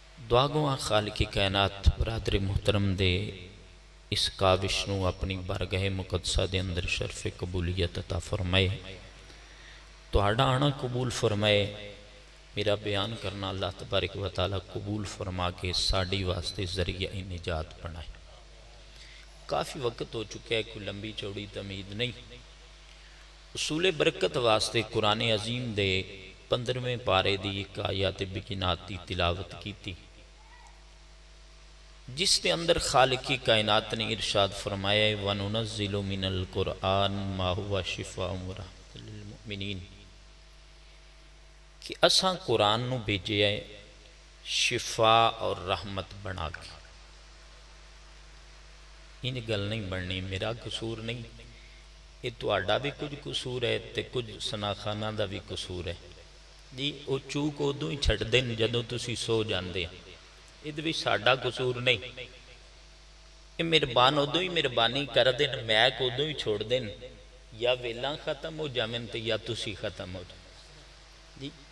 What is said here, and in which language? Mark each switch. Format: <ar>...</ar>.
<pa>دعا گواں خالق کائنات برادر محترم دے اس کاوش نو اپنی بارگاہ مقدسہ دے اندر شرف قبولیت عطا فرمائے. تہاڈا آنا قبول فرمائے. میرا بیان کرنا اللہ تبارک و تعالی قبول فرما کے ساڑی واسطے ذریعہ نجات بنائے. کافی وقت ہو چکا ہے, کوئی لمبی چوڑی تمید نہیں. اصول برکت واسطے قرآن عظیم دے 15ویں پارے دی ایک آیات بینات دی تلاوت کی تھی, جس کے اندر خالق کائنات نے ارشاد فرمایا ہے</pa> <ar>وَنُنَزِّلُ مِنَ الْقُرْآنِ مَا هُوَ شِفَاءٌ وَرَحْمَةٌ لِلْمُؤْمِنِينَ</ar> <pa>کہ اساں قرآن نو بھیجے ہے شفا اور رحمت بنا کے. ان گل نہیں بننی, میرا قصور نہیں, یہ تہاڈا بھی کچھ قصور ہے تے کچھ سناخانہ دا بھی قصور ہے جی. وہ چوک ادوں ہی چھڑ دین جدوں تسی سو جاندے, یہ بھی ساڈا قصور نہیں. یہ مہربان ادوں ہی مہربانی کر دین, میک ادوں ہی چھوڑ دین, یا ویلاں ختم ہو جاویں تے یا تسی ختم ہو جاویں جی.</pa>